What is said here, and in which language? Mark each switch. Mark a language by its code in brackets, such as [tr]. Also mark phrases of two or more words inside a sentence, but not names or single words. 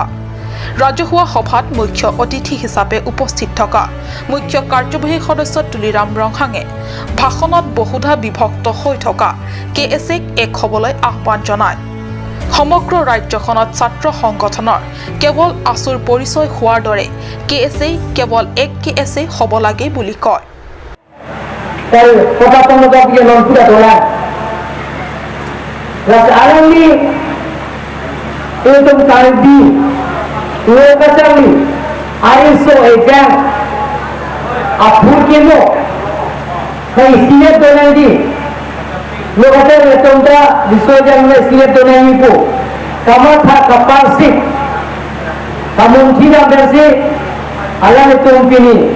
[as] ৰাজহুৱা সভাত মুখ্য অতিথি হিচাপে উপস্থিত থকা মুখ্য কাৰ্যবাহী সদস্য তুলিৰাম ৰংহাঙে ভাষণত বহুধা বিভক্ত হৈ থকা KSAক এক হ'বলৈ আহ্বান জনায়। সমগ্ৰ ৰাজ্যখনত ছাত্ৰ সংগঠনৰ কেৱল আচুৰ পৰিচয় হোৱাৰ দৰে KSA কেৱল এক KSA হ'ব লাগে বুলি কয়। [mjw] Lokacami aiso ejang apur kemo kai sinet donandi lokacami tonda disojang me sinet donandi po kamatha kapasik kamunthina berse alane tompini